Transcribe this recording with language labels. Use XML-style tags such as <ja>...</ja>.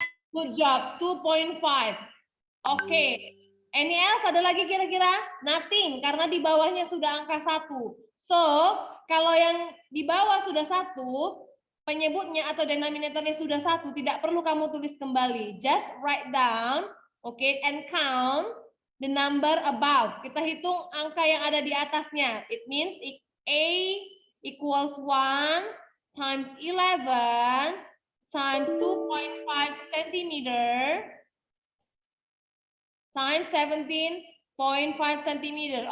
<en>Good job, 2.5. Oke. Any else?</en> <id>Ada lagi kira-kira? Nothing, karena di bawahnya sudah angka 1. So, kalau yang di bawah sudah 1, penyebutnya atau denominatornya sudah 1, tidak perlu kamu tulis kembali.</id> <en>Just write down, okay, and count the number above.</en> <id>Kita hitung angka yang ada di atasnya.</id> <en>It means A equals 1 times 11 times 2.5 centimeter times 17.5 centimeter.</en>